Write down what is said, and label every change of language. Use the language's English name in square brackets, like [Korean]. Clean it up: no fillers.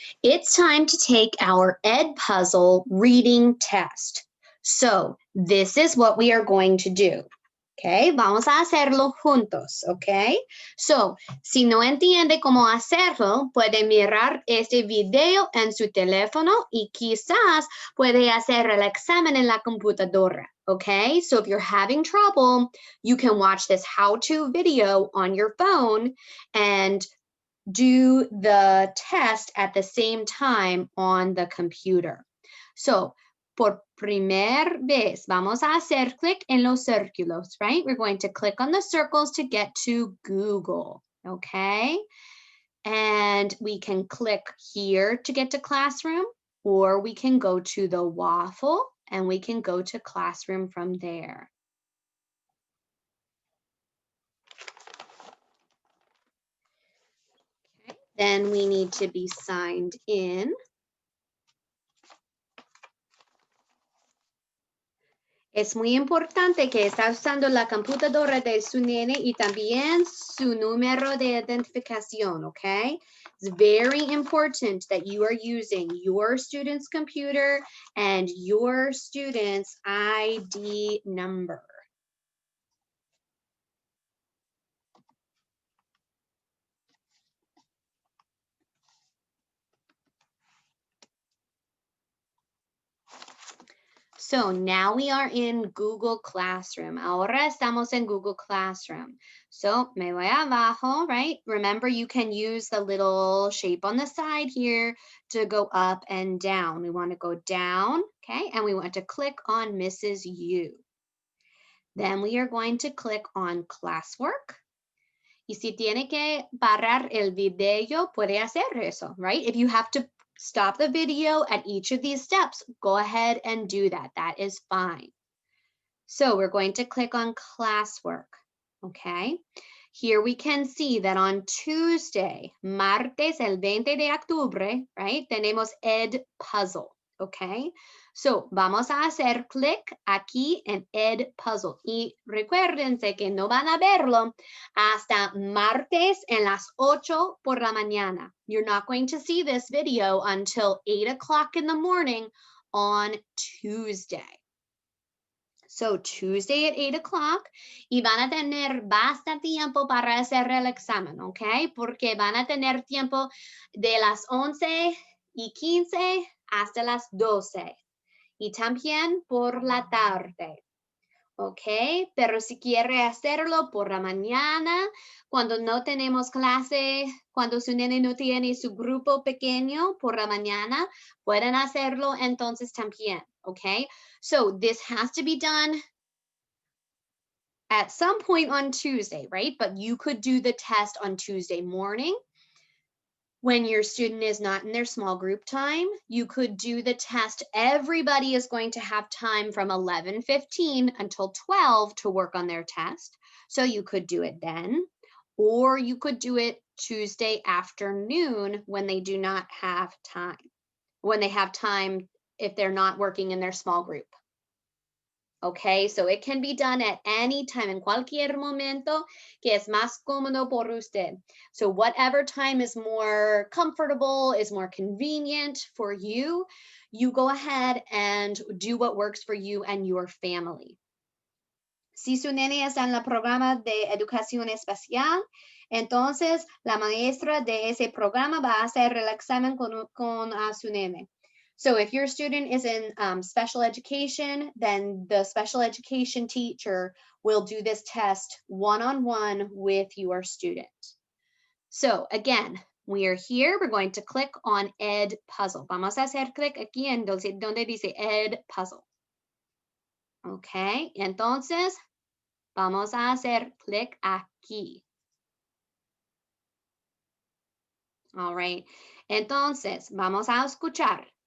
[English] It's time to take our Ed Puzzle reading test. So, this is what we are going to do. [Spanish] Okay, vamos a hacerlo juntos, okay? So, si no entiende cómo hacerlo, puede mirar este video en su teléfono y quizás puede hacer el examen en la computadora, okay? [English] So if you're having trouble, you can watch this how-to video on your phone and do the test at the same time on the computer. [Spanish] So, por primera vez, vamos a hacer clic en los círculos, right? [English] We're going to click on the circles to get to Google, okay? And we can click here to get to Classroom, or we can go to the waffle and we can go to Classroom from there. Then we need to be signed in. [Spanish] Es muy importante que está usando la computadora de su nene y también su número de identificación, okay? [English] It's very important that you are using your student's computer and your student's ID number. So now we are in Google Classroom. [Spanish] Ahora estamos en Google Classroom. [English] So [Spanish] me voy abajo, [English] right? Remember, you can use the little shape on the side here to go up and down. We want to go down, okay? And we want to click on Mrs. U. Then we are going to click on Classwork. [Spanish] Y si tiene que parar el video, puede hacer eso, right? [English] If you have to stop the video at each of these steps, go ahead and do that. That is fine. So we're going to click on Classwork, okay? Here we can see that on Tuesday, [Spanish] martes el 20 de octubre, [English] right? [Spanish] Tenemos Ed Puzzle, okay? So vamos a hacer clic aquí en Ed Puzzle. Y recuérdense que no van a verlo hasta martes en las 8 por la mañana. [English] You're not going to see this video until 8 o'clock in the morning on Tuesday. So Tuesday at 8 o'clock, [Spanish] y van a tener bastante tiempo para hacer el examen, ¿ok? Porque van a tener tiempo de las 11:15 hasta las 12. Y también por la tarde, ¿ok? Pero si quiere hacerlo por la mañana, cuando no tenemos clase, cuando su nene no tiene su grupo pequeño por la mañana, pueden hacerlo entonces también, ¿ok? [English] So this has to be done at some point on Tuesday, right? But you could do the test on Tuesday morning. When your student is not in their small group time, you could do the test. Everybody is going to have time from 11:15 until 12 to work on their test. So you could do it then, or you could do it Tuesday afternoon when they do not have time, when they have time if they're not working in their small group. Okay, so it can be done at any time, [Spanish] en cualquier momento que es más cómodo por usted. [English] So whatever time is more comfortable, is more convenient for you, you go ahead and do what works for you and your family. [Spanish] Si su nene está en el programa de educación especial, entonces la maestra de ese programa va a hacer el examen con su nene. [English] So if your student is in special education, then the special education teacher will do this test one-on-one with your student. So again, we are here. We're going to click on Ed Puzzle. [Spanish] Vamos a hacer clic aquí en donde dice Ed Puzzle. Okay, entonces vamos a hacer clic aquí. All right, entonces vamos a escuchar.